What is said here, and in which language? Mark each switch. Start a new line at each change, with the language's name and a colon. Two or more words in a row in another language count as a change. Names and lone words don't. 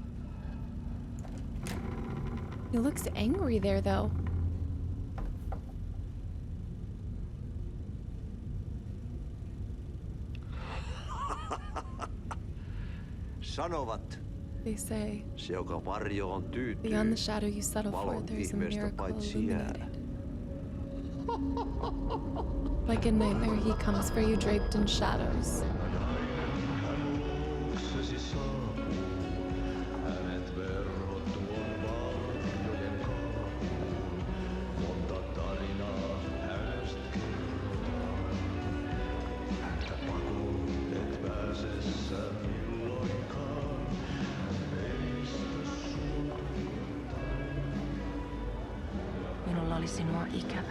English: He looks angry there, though.
Finnish: Sanovat,
English: They say,
Finnish: se joka varjoon tyytyy,
English: beyond the shadow you settle for,
Finnish: valon
English: there's a
Finnish: ihmeestä
English: miracle
Finnish: paitsi jää.
English: illuminated. Like a nightmare, he comes for you draped in shadows.
Finnish: Minulla oli sinua ikävä.